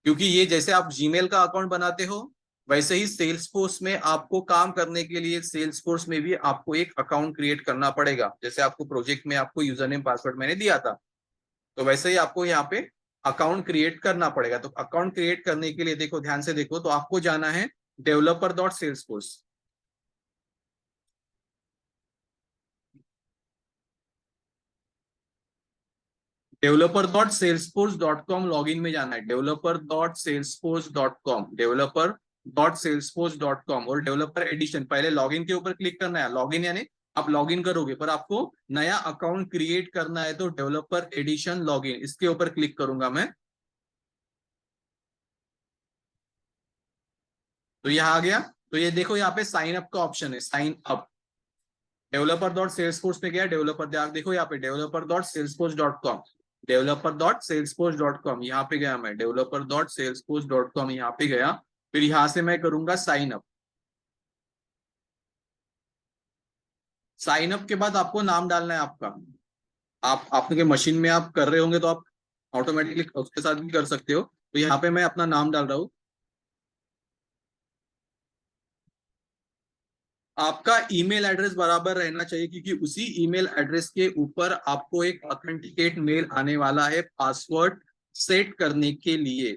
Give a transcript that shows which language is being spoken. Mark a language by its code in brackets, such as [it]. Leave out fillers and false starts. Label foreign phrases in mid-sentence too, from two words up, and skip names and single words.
[hi] क्योंकि ये जैसे आप जीमेल का अकाउंट बनाते हो वैसे ही सेल्सफोर्स में आपको काम करने के लिए सेल्सफोर्स में भी आपको एक [en] account create [hi] करना पड़ेगा। जैसे आपको प्रोजेक्ट में आपको [en] user name password [hi] मैंने दिया था, तो वैसे ही आपको यहाँ पे [en] account create [hi] करना पड़ेगा। तो [en] account create [hi] करने के लिए देखो, ध्यान से देखो, तो आपको जाना है developer.salesforce। developer.salesforce.com लॉगिन में जाना है, developer.salesforce.com, developer.salesforce.com और [en] developer edition [hi] पहले लॉगिन के ऊपर क्लिक करना है। लॉगिन यानी आप लॉगिन करोगे पर आपको नया [en] account create [hi] करना है, तो [en] developer edition login [hi] इसके ऊपर क्लिक करूंगा मैं। तो यहाँ आ गया। तो ये देखो यहाँ पे [en] sign up [hi] का ऑप्शन है, [en] sign up. [hi] developer.salesforce में गया, डेवलपर देखो यहाँ पे developer.salesforce.com, developer.salesforce.com यहाँ पे गया मैं, developer.salesforce.com यहाँ पे गया। फिर यहाँ से मैं करूंगा [en] sign up. sign up [hi] के बाद आपको नाम डालना है आपका। आप आपके मशीन में आप कर रहे होंगे तो आप ऑटोमेटिकली उसके साथ भी कर सकते हो। तो यहाँ पे मैं अपना नाम डाल रहा हूँ। आपका [en] email address [hi] बराबर रहना चाहिए, क्योंकि उसी [en] email address [hi] के ऊपर आपको एक [en] authenticate mail [hi] आने वाला है [en] password set [hi] करने के लिए।